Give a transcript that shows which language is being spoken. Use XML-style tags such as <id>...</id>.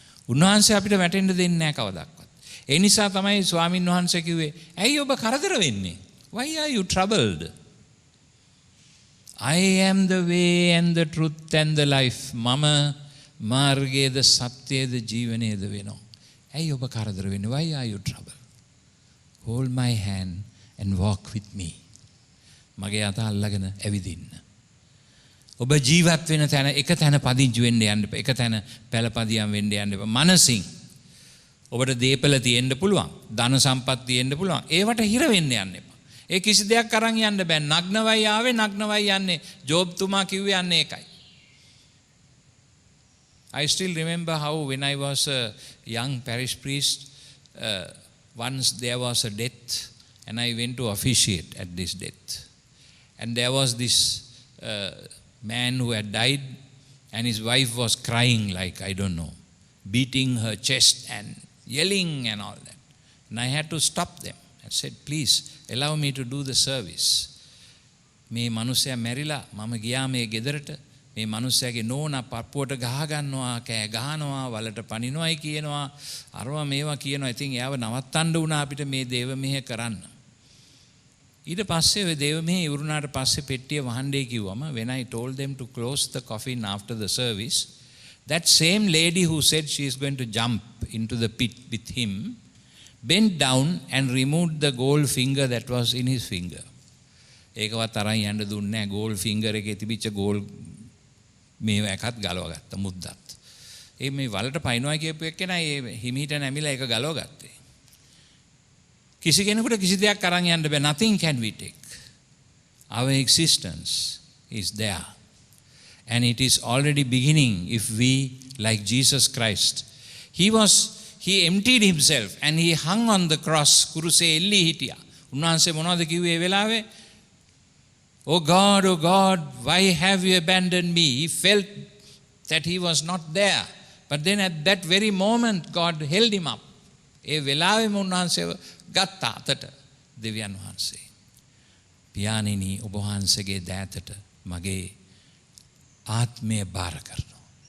<si>උන්වහන්සේ අපිට වැටෙන්න දෙන්නේ නැහැ කවදාවත්. ඒ නිසා තමයි ස්වාමින් වහන්සේ කිව්වේ, "ඇයි ඔබ කරදර වෙන්නේ?</si> <en>Why are you troubled? I am the way and the truth and the life."</en> <si>මම මාර්ගයේද සත්‍යයේද ජීවනයේද වෙනවා. ඇයි ඔබ කරදර වෙන්නේ?</si> <en>Why are you troubled? Hold my hand and walk with me.</en> <si>මගේ අත අල්ලගෙන ඇවිදින්න. ඔබ ජීවත් වෙන තැන එක තැන පදිංචි වෙන්න යන්න එපා. එක තැන පළපදියම් වෙන්න යන්න එපා. මනසින් ඔබට දීපල තියෙන්න පුළුවන්. ධන සම්පත් තියෙන්න පුළුවන්. ඒවට හිර වෙන්න යන්න එපා. ඒ කිසි දෙයක් අරන් යන්න බෑ. නග්නවයි ආවේ, නග්නවයි යන්නේ. ජෝබ් තුමා කිව්වේ යන්නේ ඒකයි.</si> <en>I still remember how when I was a young parish priest, once there was a death and I went to officiate at this death. And there was this man who had died and his wife was crying like, I don't know, beating her chest and yelling and all that. And I had to stop them. I said, please allow me to do the service.</en> <si>මේ මනුස්සයා මැරිලා මම ගියා මේ ගෙදරට. මේ මනුස්සයාගේ නෝනා පපුවට ගහ ගන්නවා, කෑ ගහනවා, වලට පනිනවයි කියනවා, අරවා මේවා කියනවා. ඉතින් එයාව නවත්තන්න වුණා අපිට මේ දේව මෙහෙ කරන්න. ඊට පස්සේ ඔය දේව මෙහෙ ඉවරුණාට පස්සේ පෙට්ටිය වහන්නේ කිව්වම,</si> <en>when I told them to close the coffin after the service, that same lady who said she is going to jump into the pit with him bent down and removed the gold finger that was in his finger.</en> <si>ඒකවත් අරන් යන්න දුන්නේ නැහැ. gold finger එකේ තිබිච්ච gold මේව එකත් ගලව ගත්තා මුද්දත්. ඒ මේ වලට පයින්නවා කියපු එක්කෙනා ඒ හිමීට නැමිලා ඒක ගලව ගත්තේ. කිසි කෙනෙකුට කිසි දෙයක් අරන් යන්න බෑ.</si> <en>nothing can we take. Our existence is there. And it is already beginning if we, like Jesus Christ, he emptied himself and he hung on the cross.</en> <si>කුරුසේ එල්ලී හිටියා. උන්වහන්සේ මොනවද කිව්වේ ඒ වෙලාවේ?</si> <en>Oh God, why have you abandoned me? He felt that he was not there. But then at that very moment, God held him up.</en> <si>ඒ වෙලාවෙම උන්වහන්සේව ගත්තා අතට දෙවියන් වහන්සේ. පියාණෙනි ඔබ වහන්සේගේ දෑතට මගේ ආත්මය බාර කරනවා.</si>